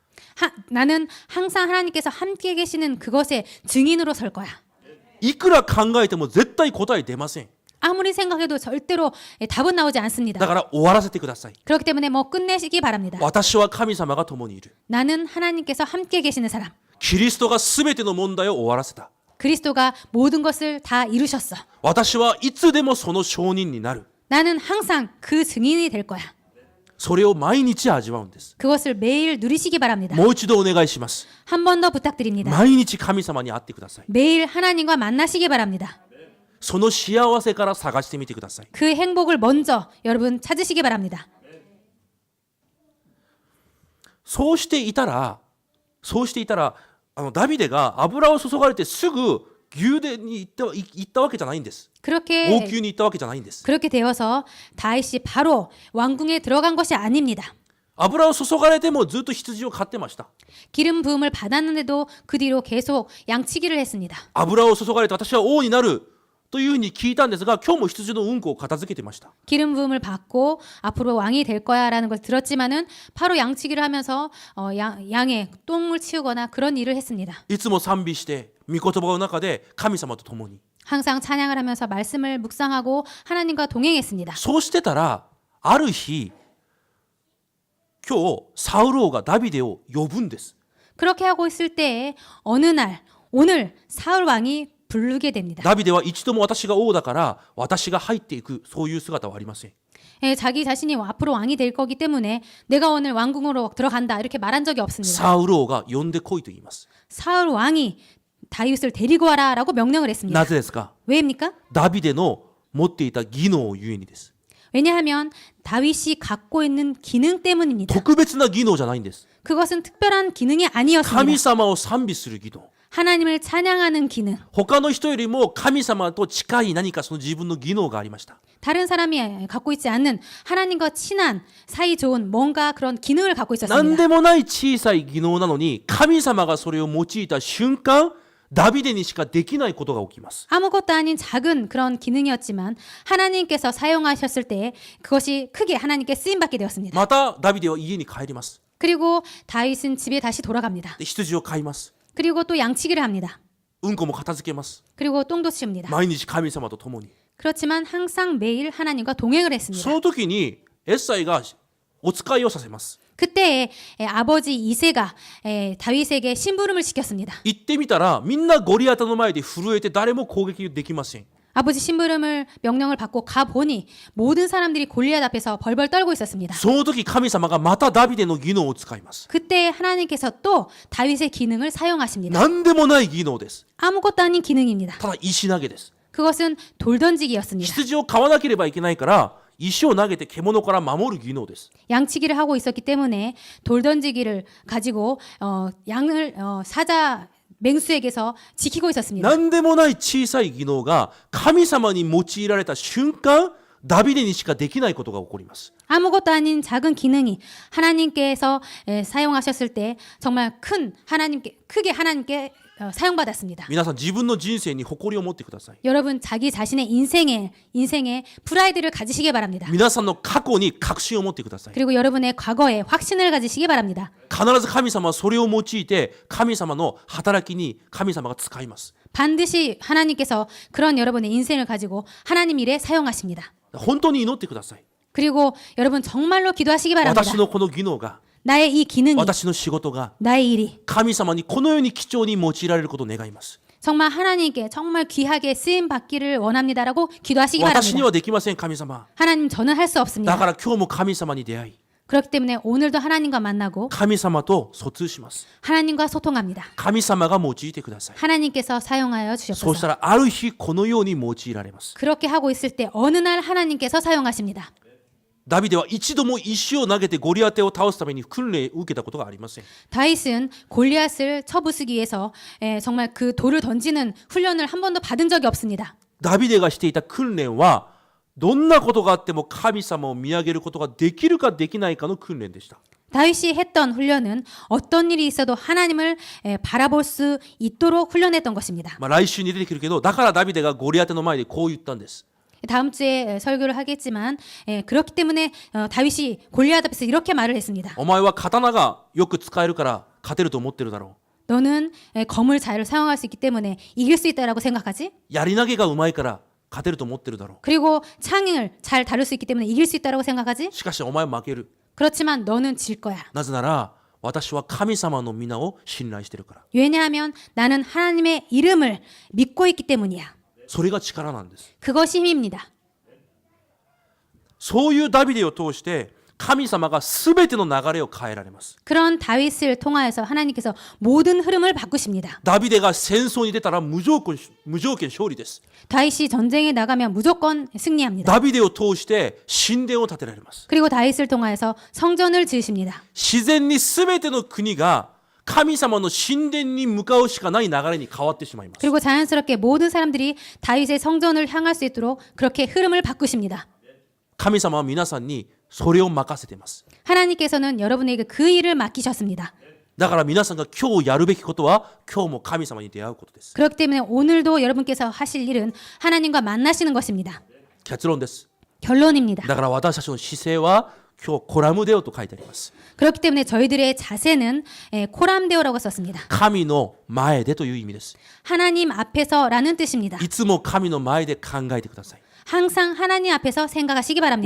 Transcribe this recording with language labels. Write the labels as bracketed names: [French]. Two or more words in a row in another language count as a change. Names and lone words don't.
[Korean] 나는 항상 하나님께서 함께 계시는 그것의 증인으로 설 거야. [Japanese] いくら考えても絶対答え出ません。 [Korean] 아무리 생각해도 절대로 답은 나오지 않습니다. [Japanese] だから終わらせてください。 [Korean] 그렇기 때문에 뭐 끝내시기 바랍니다. [Japanese] 私は神様が共にいる。 [Korean] 나는 하나님께서 함께 계시는 사람. [Japanese] キリストが全ての問題を終わらせた。 [Korean] 그리스도가 모든 것을 다 이루셨어. [Japanese] 私はいつでもその証人になる。 [Korean] 나는 항상 그 증인이 될 거야. [Japanese] それを毎日味わうんです。 [Korean] 그것을 매일 누리시기 바랍니다. [Japanese] もう一度お願いします。 [Korean] 한 번 더 부탁드립니다. [Japanese] 毎日神様に会ってください。 [Korean] 매일 하나님과 만나시기 바랍니다. [Japanese] その幸せから探してみてください。 [Korean] 그 행복을 먼저 여러분 찾으시기 바랍니다. [Japanese] そうしていたらダビデが油を注がれてすぐ宮殿に行ったわけじゃないんです。 [Korean] 그렇게 [Japanese] 王宮に行ったわけじゃないんです。 [Korean] 그렇게 되어서 다윗이 바로 왕궁에 들어간 것이 아닙니다. [Japanese] 油を注がれてもずっと羊を飼ってました。 [Korean] 기름 부음을 받았는데도 그 뒤로 계속 양치기를 했습니다. [Japanese] 油を注がれて私は王になるというふうに聞いたんですが、今日も羊のうんこを片付けてました。 [Korean] 기름 부음을 받고 앞으로 왕이 될 거야라는 걸 들었지만은 바로 양치기를 하면서 양의 똥을 치우거나 그런 일을 했습니다. [Japanese] いつも賛美して御言葉の中で神様と共に。 [Korean] 항상 찬양을 하면서 말씀을 묵상하고 하나님과 동행했습니다. [Japanese] そうしてたらある日今日サウル王がダビデを呼ぶんです。 [Korean] 그렇게 하고 있을 때에 어느 날 오늘 사울 왕이 부르게 됩니다. [Japanese] ダビデは一度も私が王だから私が入っていくそういう姿はありません。 [Korean] 자기 자신이 앞으로 왕이 될 거기 때문에 내가 오늘 왕궁으로 들어간다 이렇게 말한 적이 없습니다. [Japanese] サウル王が呼んでこいと言います。 [Korean] 사울 왕이 다윗을 데리고 와라라고 명령을 했습니다. [Japanese] なぜですか？ [Korean] 왜입니까? [Japanese] ダビデの持っていた技能ゆえにです。 [Korean] 왜냐하면 다윗이 갖고 있는 기능 때문입니다. [Japanese] 特別な技能じゃないんです。 [Korean] 그것은 특별한 기능이 아니었습니다. [Japanese] 神様を賛美する技能。 [Korean] 하나님을 찬양하는 기능. [Japanese] 他の人よりも神様と近い何かその自分の技能がありました。 [Korean] 다른 사람이 갖고 있지 않는 하나님과 친한 사이 좋은 뭔가 그런 기능을 갖고 [Japanese] 何 [Korean] 있었습니다. [Japanese] でもない小さい技能なのに神様がそれを用いた瞬間ダビデにしかできないことが起きます。 [Korean] 아무것도 아닌 작은 그런 기능이었지만 하나님께서 사용하셨을 때 그것이 크게 하나님께 쓰임 받게 되었습니다. [Japanese] またダビデは家に帰ります。 [Korean] 그리고 다윗은 집에 다시 돌아갑니다. [Japanese] で羊を飼います。 [Korean] 그리고 또 양치기를 합니다. [Japanese] うんこも片付けます。 [Korean] 그리고 똥도 치웁니다. [Japanese] 毎日神様と共に。 [Korean] 그렇지만 항상 매일 하나님과 동행을 했습니다. [Japanese] その時にエッサイがお使いをさせます。 [Korean] 그때에 아버지 이새가 다윗에게 심부름을 시켰습니다. [Japanese] 行ってみたらみんなゴリアテの前で震えて誰も攻撃できません。 [Korean] 아버지 심부름을 명령을 받고 가 보니 모든 사람들이 골리앗 앞에서 벌벌 떨고 있었습니다. [Japanese] その時神様がまたダビデの技能を使います。 [Korean] 그때 하나님께서 또 다윗의 기능을 사용하십니다. [Japanese] 何でもない技能です。 [Korean] 아무것도 아닌 기능입니다. [Japanese] ただ石投げです。 [Korean] 그것은 돌 던지기였습니다. [Japanese] 羊を飼わなければいけないから石を投げて獣から守る技能です。 [Korean] 양치기를 하고 있었기 때문에 돌 던지기를 가지고 양을 사자 맹수에게서 지키고 있었습니다. [Japanese] 何でもない小さい技能が神様に用いられた瞬間ダビデにしかできないことが起こります。 [Korean] 아무것도 아닌 작은 기능이 하나님께서 사용하셨을 때 정말 크게 하나님께 사용받았습니다. [Japanese] 皆さん自分の人生に誇りを持ってください。 [Korean] 여러분 자기 자신의 인생에 프라이드를 가지시기 바랍니다. [Japanese] 皆さんの過去に確信を持ってください。 [Korean] 그리고 여러분의 과거에 확신을 가지시기 바랍니다. [Japanese] 必ず神様はそれを用いて神様の働きに神様が使います。 [Korean] 반드시 하나님께서 그런 여러분의 인생을 가지고 하나님 일에 사용하십니다. [Japanese] 本当に祈ってください。 [Korean] 그리고 여러분 정말로 기도하시기 바랍니다. [Japanese] 私のこの技能が [Korean] 나의 이 기능이 [Japanese] 私の仕事が [Korean] 나의 일이 [Japanese] 神様にこのように貴重に用いられることを願います。 [Korean] 정말 하나님께 정말 귀하게 쓰임 받기를 원합니다라고 기도하시기 [Japanese] 私に [Korean] 바랍니다. [Japanese] はできません神様。 [Korean] 하나님 저는 할 수 [Japanese] だ [Korean] 없습니다. [Japanese] から今日も神様に出会い [Korean] 그렇기 때문에 오늘도 하나님과 만나고 [Japanese] 神様と疎通します。 [Korean] 하나님과 소통합니다. [Japanese] 神様が用いてください。 [Korean] 하나님께서 사용하여 [Japanese] そうした [Korean] 주셨소서. [Japanese] らある日このように用いられます。 [Korean] 그렇게 하고 있을 때 어느 날 하나님께서 사용하십니다. [Japanese] ダビデは一度も石を投げてゴリアテを倒すために訓練を受けたことがありません。 [Korean] 다윗은 골리앗을 쳐부수기 위해서 정말 그 돌을 던지는 훈련을 한 번도 받은 적이 없습니다. [Japanese] ダビデがしていた訓練はどんなことがあっても神様を見上げることができるかできないかの訓練でした。 [Korean] 다윗이 했던 훈련은 어떤 일이 있어도 하나님을 바라볼 수 있도록 훈련했던 것입니다. [Japanese] 来週に出てくるけど、だからダビデがゴリアテの前でこう言ったんです。 [Korean] 다음 주에 설교를 하겠지만 그렇기 때문에 다윗이 골리앗 앞에서 이렇게 말을 했습니다. [Japanese] お前は刀がよく使えるから勝てると思ってるだろ [Korean] 너는 검을 잘 사용할 수 있기 때문에 이길 수 있다라고 생각하지? [Japanese] う。やり投げがうまいから勝てると思ってるだろ [Korean] 그리고 창을 잘 다룰 수 있기 때문에 이길 수 있다라고 생각하지? [Japanese] う。しかしお前は負ける。 [Korean] 그렇지만 너는 질 거야. [Japanese] なぜなら私は神様の皆を信頼してるから。 [Korean] 왜냐하면 나는 하나님의 이름을 믿고 있기 때문이야. [Japanese] それが力なんです。 [Korean] 그것이 힘입니다. [Japanese] そういうダビデを通して神様が全ての流れを変えられます。 [Korean] 그런 다윗을 통하여서 하나님께서 모든 흐름을 바꾸십니다. [Japanese] ダビデが戦争に出たら無条件勝利です。 [Korean] 다윗이 전쟁에 나가면 무조건 승리합니다. [Japanese] ダビデを通して神殿を建てられます。 [Korean] 그리고 다윗을 통하여서 성전을 지으십니다. [Japanese] 自然に全ての国が神様の神殿に向かうしかない流れに変わってしまいます。 [Korean] 그리고 자연스럽게 모든 사람들이 다윗의 성전을 향할 수 있도록 그렇게 흐름을 바꾸십니다. [Japanese] 神様は皆さんにそれを任せています。 [Korean] 하나님께서는 여러분에게 그 일을 맡기셨습니다. [Japanese] だから皆さんが今日やるべきことは今日も神様に出会うことです。 [Korean] 그렇기 때문에 오늘도 여러분께서 하실 일은 하나님과 만나시는 것입니다. [Japanese] 結論です。 [Korean] 결론입니다. [Japanese] だから私たちの姿勢は今日コラムデオと書いてあります。 [Korean] 그렇기 때문에 저희들의 자세는 코람데오라고 썼습니다. [Japanese] 神の前でという意味です。 [Korean] 하나님 앞에서라는 뜻입니다. [Japanese] いつも神の前で考えてください。 [Korean] 항상 하나님 앞에서 생각하시기 바랍니다.